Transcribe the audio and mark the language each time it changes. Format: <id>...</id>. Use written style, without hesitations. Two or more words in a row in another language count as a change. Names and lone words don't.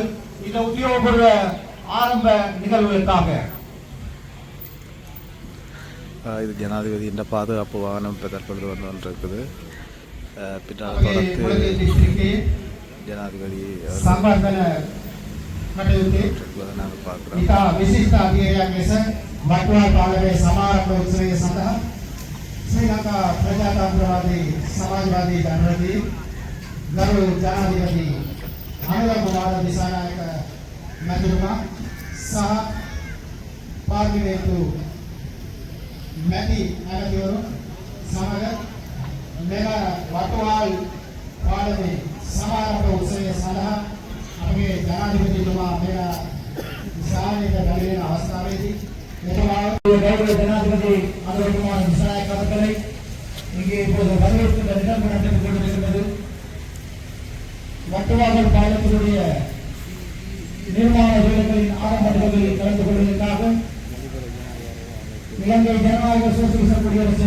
<ta>இந்த உத்தியோகபூர்வ ஆரம்ப நிகழ்வுகளுக்காக இது ஜனாதிபதியின் பாதுகாப்பு வாகனம் இப்போ தற்பொழுது வந்து கொண்டிருக்குது. பின்னால் தொடர்ந்து ஜனாதிபதி நாங்கள் பார்க்குறோம்.</ta> <si>විශිෂ්ට අධ්‍යයනයක් ලෙස වටුවා පාලමේ සමාරම්භ උත්සවය සඳහා ශ්‍රී ලංකා ප්‍රජාතන්ත්‍රවාදී සමාජවාදී ජනරදී ගරු ජනාධිපති අනුර කුමාර දිසානායක මැතිතුමා සහ පාර්ලිමේන්තු මැති ඇමතිවරු සමග මෙම වටුවාල් පාලමේ සමාරම්භ උත්සවය සඳහා අපගේ ජනාධිපතිතුමා මෙම විශාලක ගලවෙන අවස්ථාවේදී මෙතුමා ගෞරව ජනාධිපති අනුර කුමාර දිසානායක</si> <ta>அவர்களை இங்கே இப்போது வரவேற்று நிகழ்வு நடந்து கொண்டிருக்கிறது. வட்டுவாகல் பாலத்தினுடைய நிர்மாண வேலைகளின் ஆரம்ப நிகழ்வுகளில் கலந்து கொள்வதற்காக இலங்கை ஜனநாயக சோசியலிச குடியரசின்</ta>